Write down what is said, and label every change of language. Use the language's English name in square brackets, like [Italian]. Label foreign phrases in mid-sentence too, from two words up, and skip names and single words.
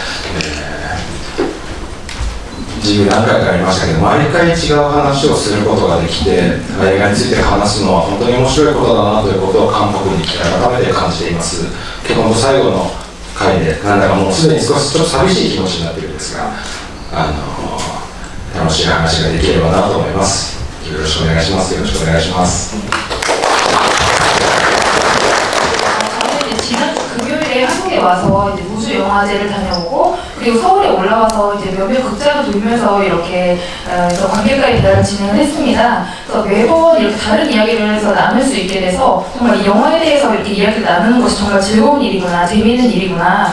[Japanese] 自由何回かありましたけど、毎回違う話をすることができて、映画について話すのは本当に面白いことだなということを韓国に来て改めて感じています。結構最後の回でなんだかもうすでに少しちょっと寂しい気持ちになっているんですが、楽しい話ができればなと思います。よろしくお願いします。よろしくお願いします。 [Korean] 지난주 금요일에 한국에 와서 이제 우주 영화제를 다녀오고 그리고 서울에 올라와서 이제 몇몇 극장을 돌면서 이렇게 관객과의 대화를 진행을 했습니다. 그래서 매번 이렇게 다른 이야기를 해서 나눌 수 있게 돼서 정말 이 영화에 대해서 이렇게 이야기를 나누는 것이 정말 즐거운 일이구나, 재미있는 일이구나.